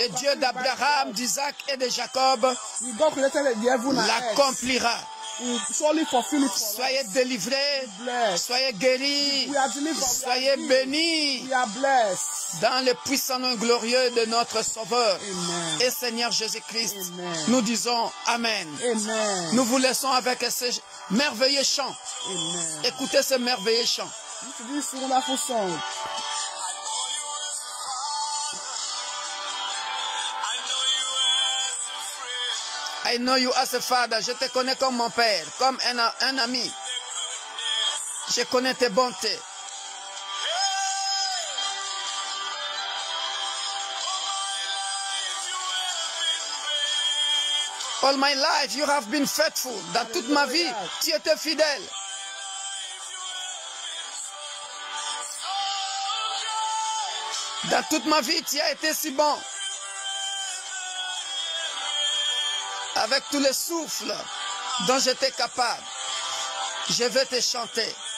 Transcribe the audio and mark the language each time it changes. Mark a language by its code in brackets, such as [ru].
[fr] Le Dieu d'Abraham, d'Isaac et de Jacob [en] the God created the heaven and earth. [fr] l'accomplira. [en] He surely fulfill it for us. [fr] Soyez délivrés, [en] Blessed. [fr] soyez guéris, [en] We are delivered. [fr] soyez bénis [en] We are blessed. [fr] dans le puissant nom glorieux de notre Sauveur [en] Amen. [fr] et Seigneur Jésus-Christ. [en] Amen. [fr] Nous disons Amen. [en] Amen. [fr] Nous vous laissons avec ce merveilleux chant. [en] Amen. [fr] Écoutez ce merveilleux chant. [en] This wonderful song. I know you as a father. [fr] Je te connais comme mon père, comme un ami. Je connais tes bontés. [en] All my life you have been faithful. [fr] Dans toute ma vie, tu étais fidèle. Dans toute ma vie, tu as été si bon. Avec tous les souffles dont j'étais capable, je vais te chanter.